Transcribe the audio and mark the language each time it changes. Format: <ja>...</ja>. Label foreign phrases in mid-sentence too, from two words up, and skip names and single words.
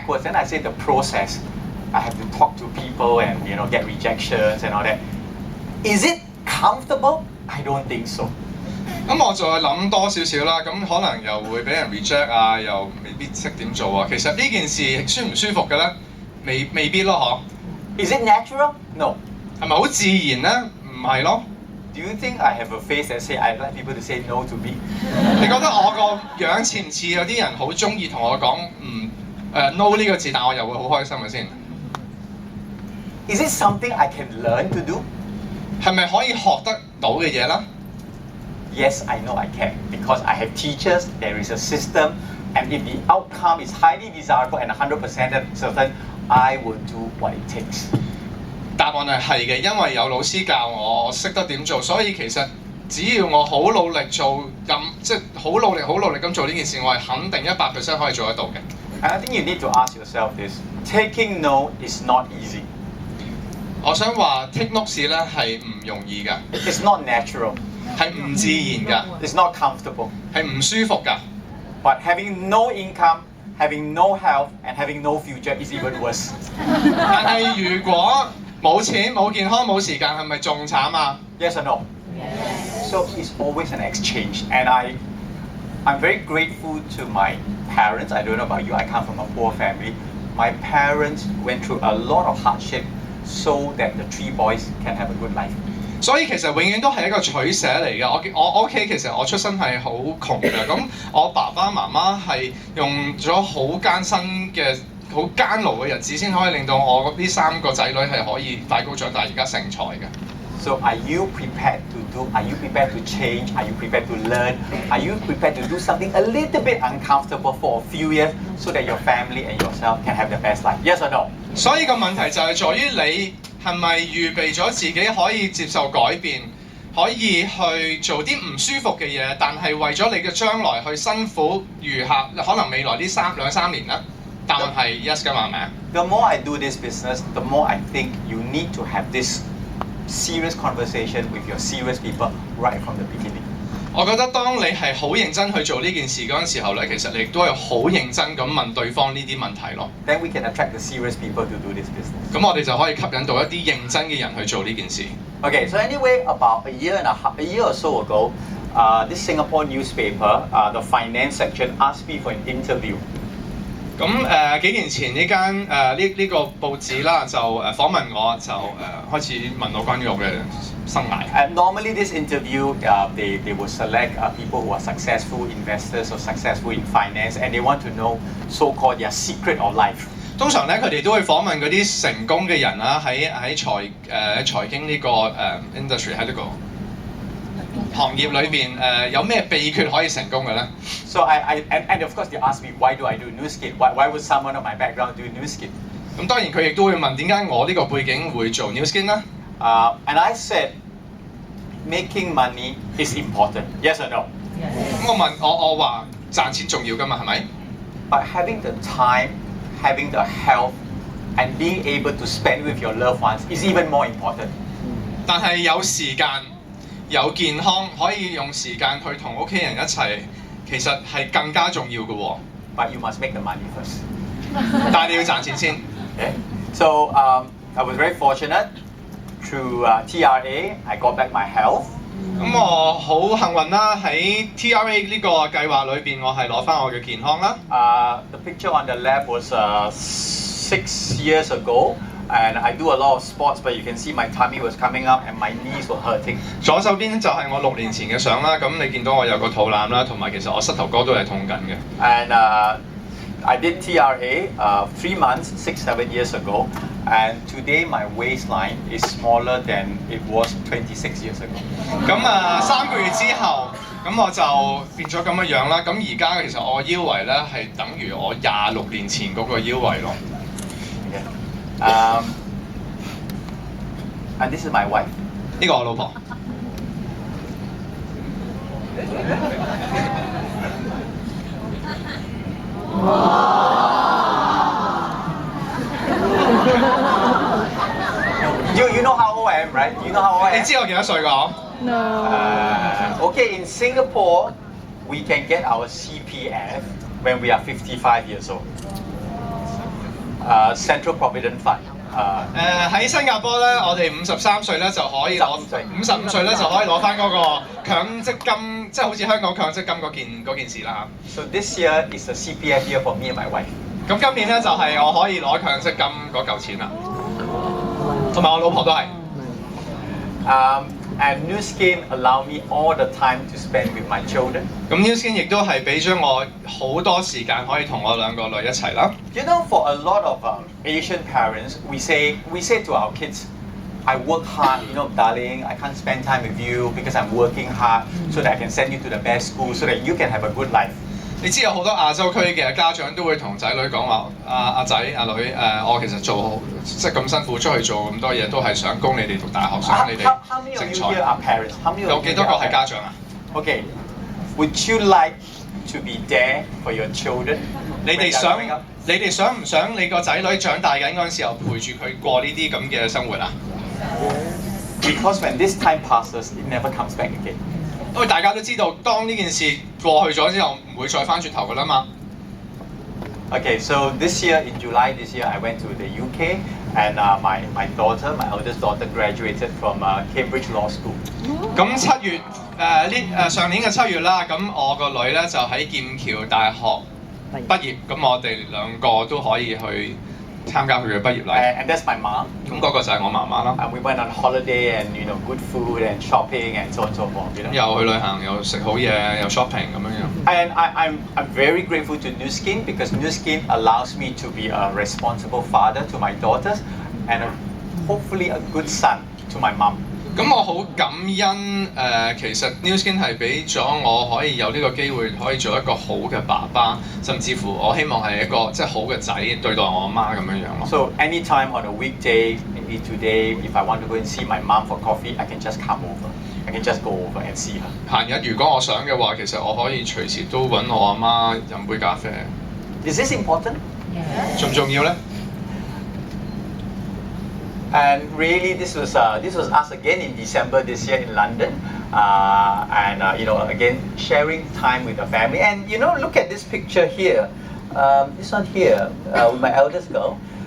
<en>backwards. Then I say the process. I have to talk to people and get rejections and all that. Is it comfortable? I don't think so.</en> <yue>咁我再諗多少少啦，咁可能又會俾人 reject 啊，又未必識點做啊。其實呢件事舒唔舒服嘅咧，未必咯，</yue> <en>嗬。Is it natural? No.</en> <yue>係咪好自然咧？唔係咯。</yue> <en>Do you think I have a face that say I like people to say no to me?</en> <yue>你覺得我個樣似唔似有啲人好中意同我講no 呢個字，但我又會好開心嘅先</yue> <en>？Is it something I can learn to do?</en> <yue>係咪可以學得到嘅嘢啦？</yue> <en>Yes, I know I can because I have teachers. There is a system, and if the outcome is highly desirable and 100% certain, I will do what it takes.</en> <yue>答案係嘅，因為有老師教我，我識得點做，所以其實只要我好努力做即係好努力咁做呢件事，我係肯定100% 可以做得到嘅。</yue> <en>And I think you need to ask yourself this: taking no is not easy.</en> <yue>我想話</yue> <en>take notes</en> <yue>咧係唔容易㗎。</yue> <en>It's not natural.</en> <yue>係唔自然㗎。</yue> <en>It's not comfortable.</en> <yue>係唔舒服㗎。</yue> <en>But having no income, having no health, and having no future is even worse.</en> <yue>但係如果冇錢、冇健康、冇時間，係咪仲慘啊</yue> <en>？Yes or no? Yes. So it's always an exchange, and I'm very grateful to my parents. I don't know about you. I come from a poor family. My parents went through a lot of hardship so that the 3 boys can have a good life.</en> <yue>所以其實永遠都係一個取捨嚟嘅。我屋企其實我出身係好窮嘅，咁我爸爸媽媽係用咗好艱辛嘅、好艱勞嘅日子，先可以令到我呢3個仔女係可以大高長大，而家成才嘅。</yue> <en>So are you prepared to do? Are you prepared to change? Are you prepared to learn? Are you prepared to do something a little bit uncomfortable for a few years so that your family and yourself can have the best life? Yes or no?</en> <yue>所以個問題就係在於你係咪預備咗自己可以接受改變，可以去做啲唔舒服嘅嘢，但係為咗你嘅將來去辛苦餘下可能未來呢2、3年啦？答案係 yes 㗎嘛，係咪啊</yue> <en>？The more I do this business, the more I think you need to have this serious conversation with your serious people right from the beginning.</en> <yue>我覺得當你係好認真去做呢件事嗰陣時候咧，其實你亦都係好認真咁問對方呢啲問題咯。</yue> <en>Then we can attract the serious people to do this business.</en> <yue>咁我哋就可以吸引到一啲認真嘅人去做呢件事。</yue> <en>Okay, so anyway, about a year or so ago, this Singapore newspaper, the finance section asked me for an interview.</en> <yue>咁幾年前呢間呢個報紙啦，就訪問我，就開始問我關於我嘅生涯。</yue> <en>And normally this interview, they will select people who are successful investors or successful in finance, and they want to know so-called their secret of life.</en> <yue>通常咧，佢哋都會訪問嗰啲成功嘅人啦，喺財經呢個industry 喺呢個行業裏邊有咩秘訣可以成功嘅咧</yue> <en>？So and of course they ask me why do I do new skin? Why would someone of my background do new skin?</en> <yue>咁當然佢亦都會問點解我呢個背景會做 new skin 啦</yue> <en>？And I said making money is important. Yes or no? Yes.</en> <yue>咁我話賺錢重要㗎嘛，係咪</yue> <en>？But having the time, having the health, and being able to spend with your loved ones is even more important.</en> <yue>但係有時間。有健康可以用時間去同屋企人一齊，其實係更加重要嘅喎。</yue> <en>But you must make the money first.</en> <yue>但係你要賺錢先。</yue> <en>Okay. So I was very fortunate through TRA. I got back my health.</en> <yue>咁我好幸運啦，喺 TRA 呢個計劃裏邊，我係攞翻我嘅健康啦。</yue> <en>The picture on the left was 6 years ago. And I do a lot of sports, but you can see my tummy was coming up and my knees were hurting.</en> <yue>左手邊就係我6年前嘅相啦，咁你見到我有個肚腩啦，同埋其實我膝頭哥都係痛緊嘅。</yue> <en>And I did TRA 3 months, 6-7 years ago, and today my waistline is smaller than it was 26 years ago.</en> <yue>咁3個月之後，咁我就變咗咁嘅樣啦。咁而家其實我腰圍咧係等於我26年前嗰個腰圍咯。</yue> <en>And this is my wife.</en> <yue>呢個我老婆。</yue> <en>You know how old I am, right? You know how old I am?</en> <yue>你知我幾多歲㗎</yue> <en>？No. Okay, in Singapore, we can get our CPF when we are 55 years old. Central Provident Fund.</en> <yue>喺新加坡咧，我哋53歲咧就可以攞55歲咧就可以攞翻嗰個強積金，即係好似香港強積金嗰件事啦</yue> <en>So this year is a CPF year for me and my wife.</en> <yue>咁今年咧就係我可以攞強積金嗰嚿錢啦，同埋我老婆都係。</yue> <en>And New Skin allow me all the time to spend with my children.</en> <yue>咁 New Skin 亦都係俾咗我好多時間可以同我兩個女一齊啦。</yue> <en>You know, for a lot of Asian parents, we say to our kids, I work hard, you know, darling, I can't spend time with you because I'm working hard so that I can send you to the best school so that you can have a good life.</en> <yue>你知有好多亞洲區嘅家長都會同仔女講話，阿仔阿女我其實做即係咁辛苦出去做咁多嘢，都係想供你哋讀大學，想你哋成才。有幾多個係家長啊</yue> <en>？Okay, would you like to be there for your children?</en> <yue>你哋想唔想你個仔女長大緊嗰陣時候陪住佢過呢啲咁嘅生活啊</yue> <en>？Because when this time passes, it never comes back again.</en> <yue>因為大家都知道，當呢件事過去咗之後，唔會再翻轉頭噶啦嘛。</yue> <en>Okay, so this year in July this year I went to the UK and my daughter, my eldest daughter, graduated from Cambridge Law School.</en> <yue>咁7月上年嘅7月啦，咁我個女咧就喺劍橋大學畢業，咁我哋兩個都可以去參加佢嘅畢業禮。</yue> <en>And that's my mom.</en> <yue>咁嗰個就係我媽媽啦。</yue> <en>And we went on holiday and good food and shopping and so on and so forth. You know?</en> <yue>又去旅行，又食好嘢，又 shopping 咁樣樣。</yue> <en>And I'm very grateful to New Skin because New Skin allows me to be a responsible father to my daughters and hopefully a good son to my mom.</en> <yue>咁我好感恩其實 New Skin 係俾咗我可以有呢個機會，可以做一個好嘅爸爸，甚至乎我希望係一個即係好嘅仔對待我阿媽咁樣樣咯。</yue> <en>So anytime on a weekday, maybe today, if I want to go and see my mom for coffee, I can just come over. I can just go over and see her.</en> <yue>閒日如果我想嘅話，其實我可以隨時都揾我阿媽飲杯咖啡。</yue> <en>Is this important?</en> <yue>重唔重要咧？</yue> <en>And really, this was us again in December this year in London, and again sharing time with the family. And look at this picture here. This one here with my eldest girl.</en>